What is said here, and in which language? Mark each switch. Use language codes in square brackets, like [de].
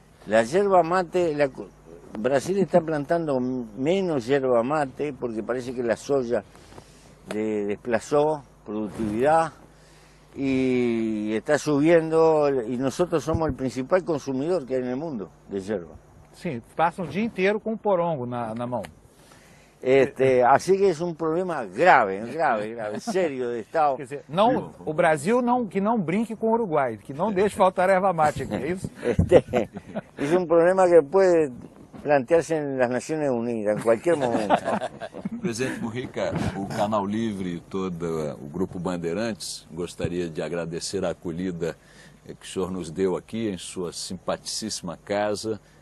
[es] A erva mate, o Brasil está plantando menos erva mate porque parece que a soja desplazou produtividade y está subiendo y nosotros somos el principal consumidor que hay en el mundo de yerba. [pt] Sim, passam o dia inteiro com o porongo na mão. [es] Así que es un problema grave, sério de Estado. [pt] Quer dizer, o Brasil que não brinque com o Uruguai, que não deixe faltar erva mate aqui, é isso? [es] Es un problema que puede plantearse nas Nações Unidas, em qualquer momento. [pt] Presidente Mujica, o Canal Livre e todo o Grupo Bandeirantes gostaria de agradecer a acolhida que o senhor nos deu aqui em sua simpaticíssima casa.